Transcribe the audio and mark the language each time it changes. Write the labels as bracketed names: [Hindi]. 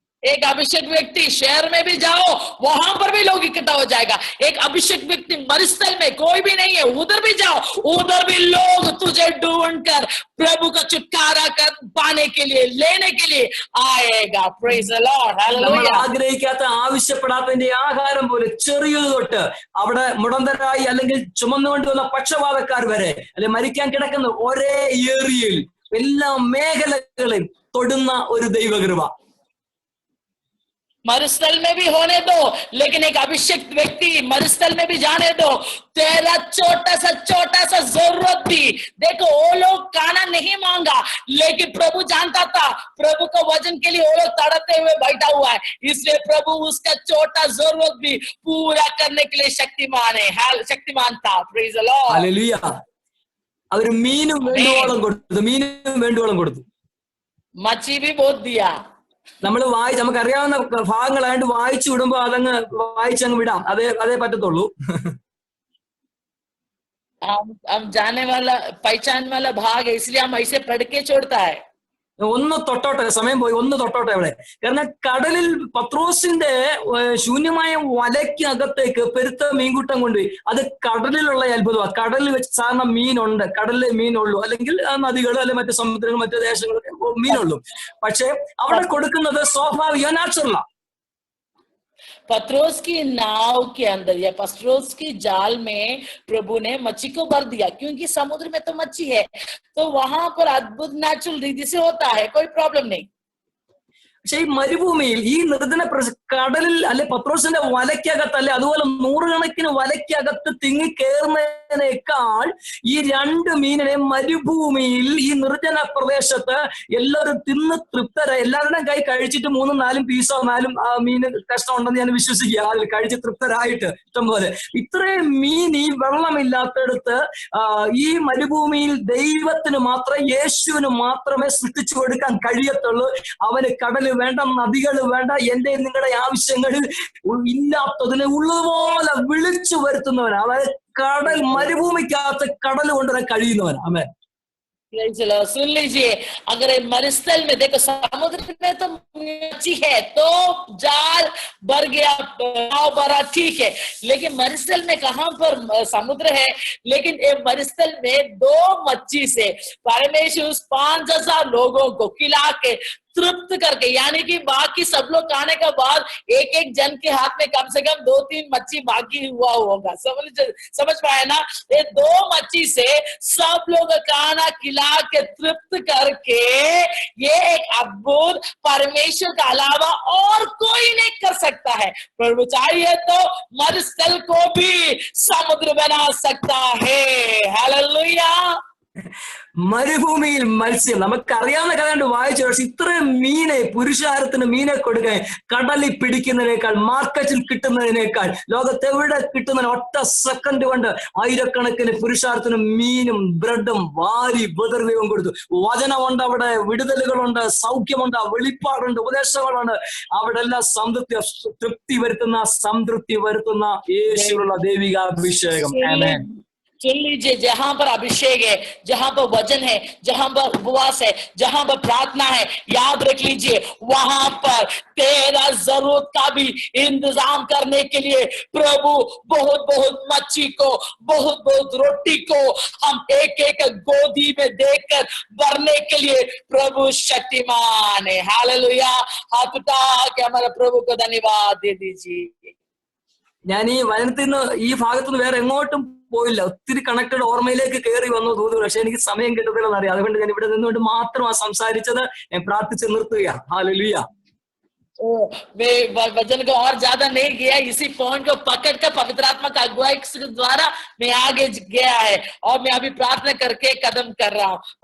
[Hindi] एक अभिषेक व्यक्ति शहर में भी जाओ, वहां पर भी लोग इकट्ठा हो जाएगा। एक अभिषेक व्यक्ति मरुस्थल में कोई भी नहीं है, उधर भी जाओ, उधर भी लोग तुझे ढूंढ कर प्रभु का छुटकारा कर पाने के लिए, लेने के लिए आएगा। [English] Praise the lord, hallelujah. [Malayalam] ആഗ്രഹിക്കാത്ത ആവശ്യപ്പെടാത്തതിന്റെ ആഹാരം പോലെ ചെറിയത് തൊട്ട് അവിടെ മുടന്തരായി അല്ലെങ്കിൽ ചുമന്നുകൊണ്ട് വന്ന പക്ഷപാതക്കാർ വരെ, അല്ലെങ്കിൽ മരിക്കാൻ കിടക്കുന്ന ഒരേ ഏരിയയിൽ എല്ലാ മേഖലകളെയും തൊടുന്ന ഒരു ദൈവകൃപ. [Hindi] मरुस्थल में भी होने दो, लेकिन एक अभिषेक व्यक्ति मरुस्थल में भी जाने दो। तेरा छोटा सा जरूरत भी देखो, वो लोग खाना नहीं मांगा, लेकिन प्रभु जानता था प्रभु को वजन के लिए वो लोग तड़पते हुए बैठा हुआ है, इसलिए प्रभु उसका छोटा जरूरत भी पूरा करने के लिए शक्तिमान था। [English] praise the lord, [Malayalam] hallelujah. അവര് മീനും വേണ്ടുവോളം കൊടുത്തു, [Hindi] मच्छी भी बहुत दिया। [Malayalam] നമുക്കറിയാവുന്ന ഭാഗങ്ങളായിട്ട് വായിച്ചു വിടുമ്പോ അതങ്ങ് വായിച്ചങ്ങ് വിടാം, അതേ പറ്റത്തുള്ളൂ. [Hindi] हम जाने वाला पहचान वाला भाग है, इसलिए हम ऐसे पढ़ के छोड़ता है। [Malayalam] ഒന്ന് തൊട്ടോട്ടെ, സമയം പോയി, ഒന്ന് തൊട്ടോട്ടെ അവിടെ. കാരണം കടലിൽ പത്രോസിന്റെ ശൂന്യമായ വലയ്ക്കകത്തേക്ക് പെരുത്ത മീൻകൂട്ടം കൊണ്ടുപോയി. അത് കടലിലുള്ള അത്ഭുതമാണ്. കടലിൽ വെച്ച് സാധാരണ മീനുണ്ട്, കടലിലെ മീനുള്ളൂ, അല്ലെങ്കിൽ നദികൾ അല്ലെങ്കിൽ മറ്റു സമുദ്രങ്ങൾ മറ്റു ദേശങ്ങളൊക്കെ മീനുള്ളൂ. പക്ഷെ അവിടെ കൊടുക്കുന്നത് സ്വാഭാവിക, നാച്ചുറലാ. [Hindi] पत्रोस की नाव के अंदर या पत्रोस की जाल में प्रभु ने मच्छी को भर दिया, क्योंकि समुद्र में तो मच्छी है, तो वहां पर अद्भुत नेचुरल रीति से होता है, कोई प्रॉब्लम नहीं। [Malayalam] പക്ഷെ ഈ മരുഭൂമിയിൽ ഈ നിർജ്ജന കടലിൽ അല്ലെ പത്രോസിന്റെ വലയ്ക്കകത്ത് അല്ലെ അതുപോലെ നൂറുകണക്കിന് വലയ്ക്കകത്ത് തിങ്ങിക്കേറുന്നതിനേക്കാൾ ഈ രണ്ട് മീനിനെ മരുഭൂമിയിൽ ഈ നിർജ്ജന പ്രദേശത്ത് എല്ലാവരും തിന്ന് തൃപ്തരായി, എല്ലാവരുടെയും കൈ കഴിച്ചിട്ട് 3-4 പീസോ 4 മീൻ കഷ്ണം ഉണ്ടെന്ന് ഞാൻ വിശ്വസിക്കുക, അതിൽ കഴിച്ച് തൃപ്തരായിട്ട് ഇഷ്ടംപോലെ. ഇത്രയും മീൻ ഈ വെള്ളമില്ലാത്തടുത്ത് ഈ മരുഭൂമിയിൽ ദൈവത്തിന് മാത്രം, യേശുവിന് മാത്രമേ സൃഷ്ടിച്ചു കൊടുക്കാൻ കഴിയത്തുള്ളൂ. അവന് കടല് വേണ്ട, നദികൾ വേണ്ട, എന്റെ നിങ്ങളുടെ ആവശ്യങ്ങൾ ഇല്ലാത്തതിനെ ഉള്ളതുപോലെ വിളിച്ചു വരുത്തുന്നവനാണ്. അതായത് കടൽ, മരുഭൂമിക്കകത്ത് കടൽ കൊണ്ടുവരാൻ കഴിയുന്നവനാണ്. ആമേൻ. [Hindi] सुन लीजिए, अगर मरुस्थल में देखो, समुद्र में तो मच्छी है तो जाल भर गया, नाव भरा, ठीक है, लेकिन मरुस्थल में कहां पर समुद्र है, लेकिन ये मरुस्थल में 2 मच्छी से परमेश्वर 5,000 लोगों को खिला के तृप्त करके, यानी कि बाकी सब लोग खाने के बाद एक जन के हाथ में कम से कम 2-3 मच्छी बाकी हुआ होगा। समझ पाए ना? ये 2 मच्छी से सब लोग खाना खिला के तृप्त करके, ये एक अद्भुत परमेश्वर के अलावा और कोई नहीं कर सकता है। प्रभु चाहिए तो मरुस्थल को भी समुद्र बना सकता है। हालेलुया। [Malayalam] മരുഭൂമിയിൽ മത്സ്യം, നമുക്കറിയാവുന്ന കഥ കൊണ്ട് വായിച്ചു. പക്ഷെ ഇത്രയും മീനെ, പുരുഷാരത്തിന് മീനെ കൊടുക്കാൻ കടലിൽ പിടിക്കുന്നതിനേക്കാൾ, മാർക്കറ്റിൽ കിട്ടുന്നതിനേക്കാൾ, ലോകത്തെവിടെ കിട്ടുന്നതിന് ഒറ്റ സെക്കൻഡ് കൊണ്ട് ആയിരക്കണക്കിന് പുരുഷാരത്തിന് മീനും ബ്രെഡും വാരി ബദർദൈവം കൊടുത്തു. വചനമുണ്ട്, അവിടെ വിടുതലുകളുണ്ട്, സൗഖ്യമുണ്ട്, വെളിപ്പാടുണ്ട്, ഉപദേശങ്ങളുണ്ട്. അവിടെ എല്ലാം തൃപ്തി വരുത്തുന്ന യേശുവിനുള്ള ദൈവിക അഭിഷേകം. ആമേൻ. [Hindi] सुन लीजिए, जहां पर अभिषेक है, जहां पर वचन है, जहां पर उपवास है, जहां पर प्रार्थना है, याद रख लीजिए वहां पर तेरा जरूरत का भी इंतजाम करने के लिए प्रभु बहुत बहुत मच्छी को, बहुत बहुत रोटी को हम एक एक गोदी में देकर भरने के लिए प्रभु शक्तिमान है। हालेलुया। हाथ उठा के हमारे प्रभु को धन्यवाद दे दीजिए। [Malayalam] ഞാൻ ഈ വചനത്തിൽ നിന്ന് ഈ ഭാഗത്തുനിന്ന് വേറെ എങ്ങോട്ടും പോയില്ല. ഒത്തിരി കണക്റ്റഡ് ഓർമ്മയിലേക്ക് കയറി വന്നു തോന്നുന്നു. പക്ഷെ എനിക്ക് സമയം കിട്ടത്തില്ലെന്ന് അറിയാം. അതുകൊണ്ട് ഞാൻ ഇവിടെ നിന്നുകൊണ്ട് മാത്രമാണ് സംസാരിച്ചത്. ഞാൻ പ്രാർത്ഥിച്ച് നിർത്തുക. ഹല്ലേലൂയ. [Hindi] वे वचन को और ज्यादा नहीं किया, इसी पॉइंट को पकड़ कर पवित्र आत्मा का अगुवाई के द्वारा मैं आगे गया है और मैं अभी प्रार्थना करके कदम कर रहा हूँ.